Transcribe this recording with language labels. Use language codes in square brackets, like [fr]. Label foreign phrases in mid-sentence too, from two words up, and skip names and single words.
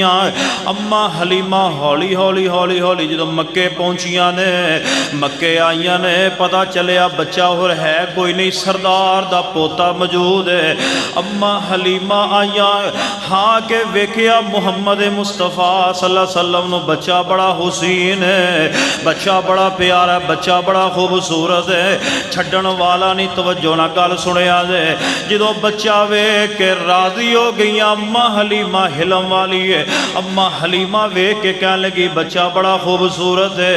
[pa] اماں حلیمہ ہولی ہولی ہولی ہولی جو مکے پہنچیاں نیں، مکے آئیاں نیں، پتہ چلیا بچہ ہور ہے کوئی نہیں، سردار دا پوتا موجود ہے. اماں حلیمہ آئیاں، ہاں کے ویکھیا محمد مصطفیٰ [ar] صلى الله عليه وسلم [pa] نوں بچہ بڑا حسین ہے، بچہ بڑا پیارا ہے، بچہ بڑا خوبصورت ہے، چھڈن والا نہیں. توجہ نال گل سنیا جے، جو بچہ ویکھ کے راضی ہو گئی اماں حلیمہ حلم والی ہے. اماں حلیمہ ویکھ کے کہن لگی بچہ بڑا خوبصورت ہے.